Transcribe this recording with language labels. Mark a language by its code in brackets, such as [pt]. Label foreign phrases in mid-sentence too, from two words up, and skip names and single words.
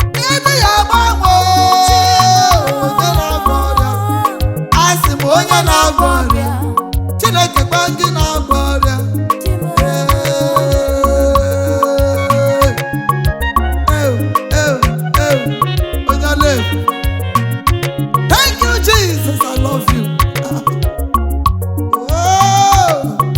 [ig] Ịdị ya agbanwe, onye na-agwọ ọrịa. Asị m onye na-agwọ ọrịa, Chineke kwa gị na-agwọ ọrịa. Ee. Ew, ew, ew. Onye ọla efu. [en] Thank you, Jesus. I love you. Oh.